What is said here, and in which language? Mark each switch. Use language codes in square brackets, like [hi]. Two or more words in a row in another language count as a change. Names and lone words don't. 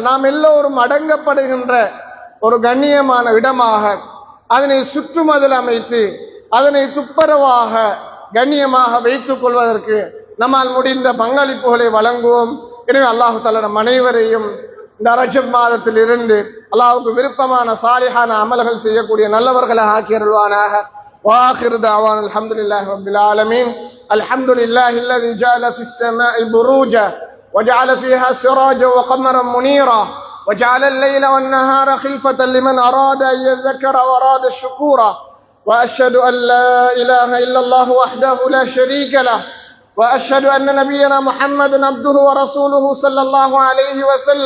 [ta] நாம் எல்லோரும் அடங்கப்படுகின்ற ஒரு கண்ணியமான இடமாக அதனை சுற்றுமதில் அமைத்து அதனை துப்புரவாக கண்ணியமாக வைத்துக் கொள்வதற்கு நம்மால் முடிந்த பங்களிப்புகளை வழங்குவோம். எனவே [ar] الله تعالى [ta] நம் அனைவரையும் இந்த ரஜப் மாதத்தில் இருந்து அல்லாஹ்வுக்கு விருப்பமான சாலிஹான அமல்கள் செய்யக்கூடிய நல்லவர்களாக ஆக்கி அருள்வானாக. [ar] وآخر دعوانا الحمد لله رب العالمين. الحمد لله الذي جعل في السماء بروجا وجعل فيها سراجا وقمرا منيرا وجعل الليل والنهار خلفة لمن أراد أن يذكر وأراد الشكورا. وأشهد أن لا إله إلا الله وحده لا شريك له وأشهد أن نبينا محمدا عبده ورسوله صلى الله عليه وسلم.